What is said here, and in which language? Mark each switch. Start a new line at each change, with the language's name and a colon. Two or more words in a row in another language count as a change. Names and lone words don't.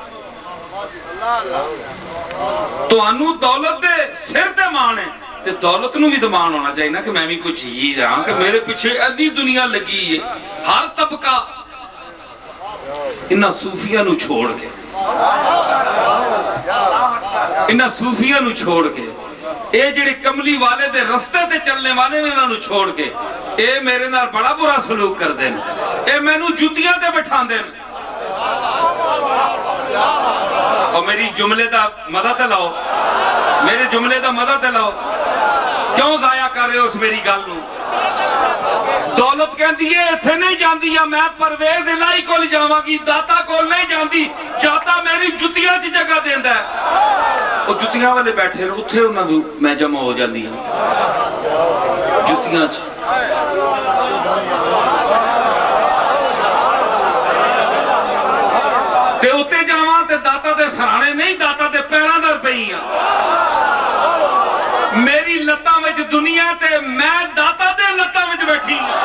Punjabi: تو انہوں دولت دے سر تے مان ہے، تے دولت نو بھی دمان ہونا چاہیے نا کہ میں بھی کچھ ہی جہاں کہ میرے پیچھے ادھی دنیا لگی ہے، ہر طبقہ انہاں صوفیہ نو چھوڑ کے، انہاں صوفیہ نو چھوڑ کے، اے جڑے کملی والے دے رستے تے چلنے والے نے انہاں نو چھوڑ کے، اے میرے نال بڑا برا سلوک کر دیں، اے میں نو جتیاں تے بٹھان دیں، اور میری جملے دا مدد لاؤ، میرے جملے دا مدد لاؤ، کیوں ضائع کر رہے ہو اس میری گل نو؟ دولت کہندی ہے ایتھے نہیں جاندی یا میں پرویز الہی کول جاواں گی، داتا کول نہیں جاندی، جاتا میری جتیاں دی جگہ دیندا ہے۔ وہ جتیاں والے بیٹھے نے اتھے انہاں دی میں جمع ہو جاندی ہوں جتیاں چ۔ تے اتے جاواں تے داتا دے سرانے نہیں، داتا دے پیراں در پئی ہاں، میری لتاں وچ دنیا تے میں داتا دے لتاں وچ بیٹھی